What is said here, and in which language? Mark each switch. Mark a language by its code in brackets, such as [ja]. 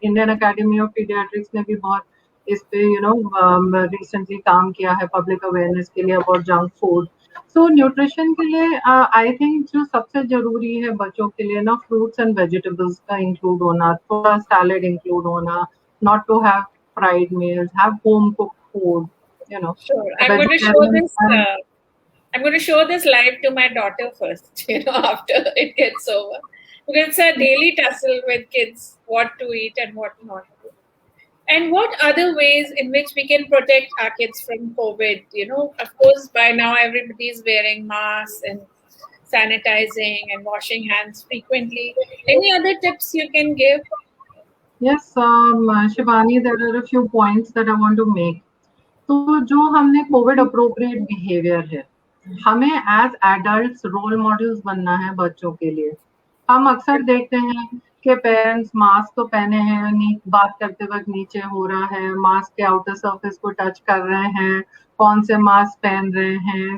[hi] Indian academy of paediatrics ने भी बहुत इस पे रिसेंटली काम किया है पब्लिक अवेयरनेस के लिए about junk food. So nutrition के लिए आई थिंक जो सबसे जरूरी है बच्चों के लिए ना, फ्रूट्स एंड वेजिटेबल्स का इंक्लूड होना, थोड़ा सैलेड इंक्लूड होना, not to have fried meals, have home cooked food, [en] Sure. I'm going to show this. I'm going to show this live to my daughter first, after it gets over, because it's a daily tussle with kids what to eat and what not to. And what other ways in which we can protect our kids from COVID? Of course, by now everybody is wearing masks and sanitizing and washing hands frequently. Any other tips you can give? Yes, Shivani, there are a few points that I want to make. [hi] तो जो हमने Covid appropriate behaviour है, हमें as adults role models बनना है बच्चों के लिए। हम अक्सर देखते हैं कि पेरेंट्स मास्क तो पहने हैं, बात करते वक्त नीचे हो रहा है, मास्क के आउटर सरफेस को टच कर रहे हैं, कौन से मास्क पहन रहे हैं।